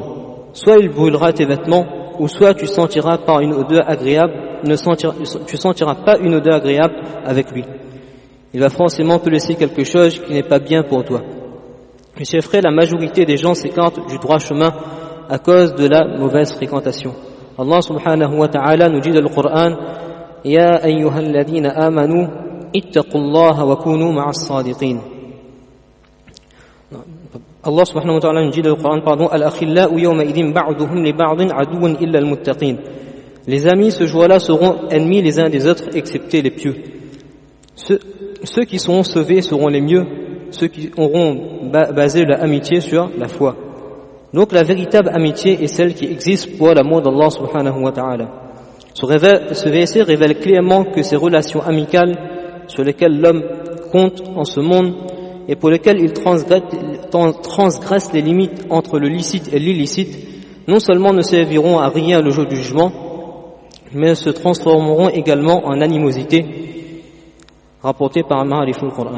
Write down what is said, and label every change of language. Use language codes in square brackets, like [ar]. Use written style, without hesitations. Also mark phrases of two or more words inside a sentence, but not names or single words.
[fr] Soit il brûlera tes vêtements, ou soit tu sentiras pas une odeur agréable avec lui. Il va forcément te laisser quelque chose qui n'est pas bien pour toi. Mes chers frères, la majorité des gens s'écartent du droit chemin à cause de la mauvaise fréquentation. [ar] الله سبحانه وتعالى [fr] nous dit dans le Coran, [ar] يا أيها الذين آمنوا اتقوا الله وكونوا مع الصادقين. الله سبحانه وتعالى [fr] nous dit dans le Coran, [ar] الأخلاء يومئذ بعضهم لبعض عدو إلا المتقين. [fr] Les amis ce jour-là seront ennemis les uns des autres, excepté les pieux. Ceux qui seront sauvés seront les mieux, ceux qui auront basé leur amitié sur la foi. Donc la véritable amitié est celle qui existe pour l'amour d' [ar] الله سبحانه وتعالى. [fr] Ce verset révèle clairement que ces relations amicales sur lesquelles l'homme compte en ce monde et pour lesquelles il transgresse les limites entre le licite et l'illicite, non seulement ne serviront à rien le jour du jugement, mais se transformeront également en animosité, rapportée par Ma'arif al-Qur'an.